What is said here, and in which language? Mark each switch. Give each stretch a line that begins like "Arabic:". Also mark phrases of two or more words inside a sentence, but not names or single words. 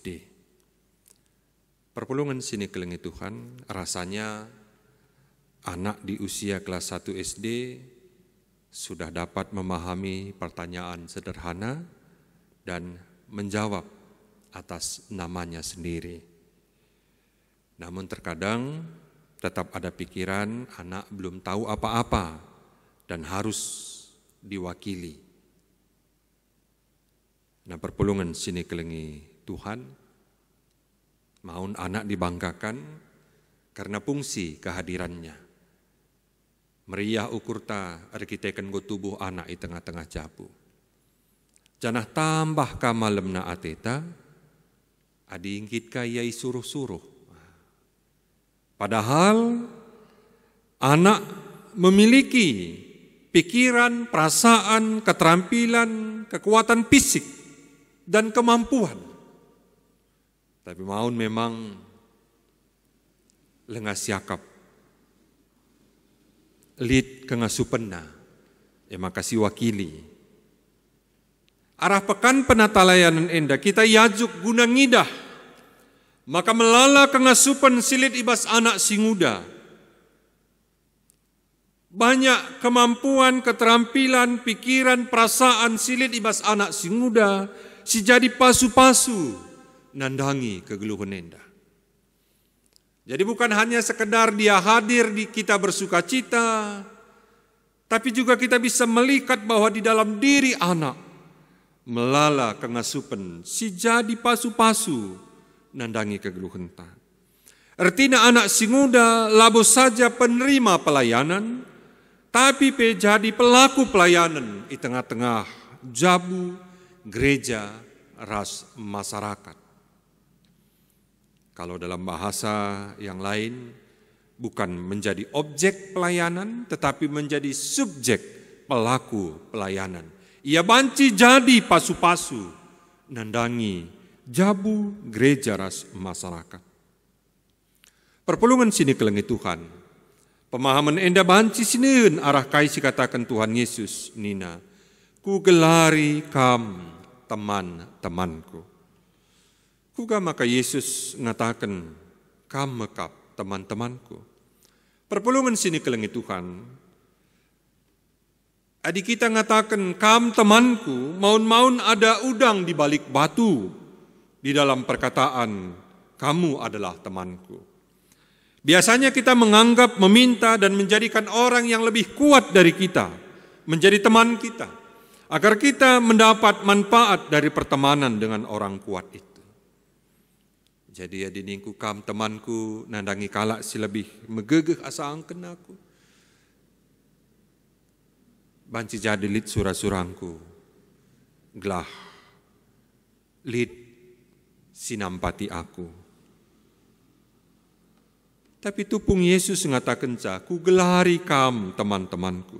Batak Karo: Perpulungan sini kelengi Tuhan,
Indonesian: rasanya anak di usia kelas 1 SD sudah dapat memahami pertanyaan sederhana dan menjawab atas namanya sendiri. Namun terkadang tetap ada pikiran anak belum tahu apa-apa dan harus diwakili. Nah,
Batak Karo: perpulungan sini kelengi Tuhan, maun
Indonesian: anak dibanggakan karena fungsi kehadirannya.
Batak Karo: Meriah ukurta arkiteken go tubuh anak di tengah-tengah jabu. Janah tambah ka malemna ateta, adi ingkit ka yai suruh-suruh.
Indonesian: Padahal anak memiliki pikiran, perasaan, keterampilan, kekuatan fisik, dan kemampuan.
Batak Karo: Tapi maun memang lengah siakap. Lid kengasupenna, makasih wakili. Arah pekan penata layanan enda, kita yajuk guna ngidah. Maka melala kengasupan silit ibas anak si muda.
Indonesian: Banyak kemampuan, keterampilan, pikiran, perasaan
Batak Karo: silit ibas anak si muda, si jadi pasu-pasu, nandangi kegeluhan enda.
Indonesian: Jadi bukan hanya sekedar dia hadir di kita bersuka cita, tapi juga kita bisa melihat bahwa di dalam diri anak,
Batak Karo: melala kengasupan, si jadi pasu-pasu, nandangi kegeluhan ta. Artinya anak si muda labo saja
Indonesian: penerima pelayanan, tapi jadi pelaku pelayanan
Batak Karo: di tengah-tengah jabu, gereja, ras masyarakat.
Indonesian: Kalau dalam bahasa yang lain, bukan menjadi objek pelayanan, tetapi menjadi subjek pelaku pelayanan.
Batak Karo: Ia banci jadi pasu-pasu, nandangi jabu gereja ras masyarakat. Perpulungan sini kelengi Tuhan. Pemahaman enda banci sinin arah kaisi katakan Tuhan Yesus nina. Ku gelari kam teman-temanku. Kuga maka Yesus ngatakan kam mekap teman-temanku. Perpulungan sini kelengi Tuhan. Adik kita ngatakan kam temanku, maun-maun
Indonesian: ada udang di balik batu. Di dalam perkataan kamu adalah temanku. Biasanya kita menganggap, meminta dan menjadikan orang yang lebih kuat dari kita menjadi teman kita, agar kita mendapat manfaat dari pertemanan dengan orang kuat itu.
Batak Karo: Jadi ya diningku kam temanku nandangi kalak si lebih megegeh asa angken aku. Banci jadi lit surah-surangku. Gelah lit sinampati aku. Tapi tupung Yesus ngatakan ku gelari kam teman-temanku.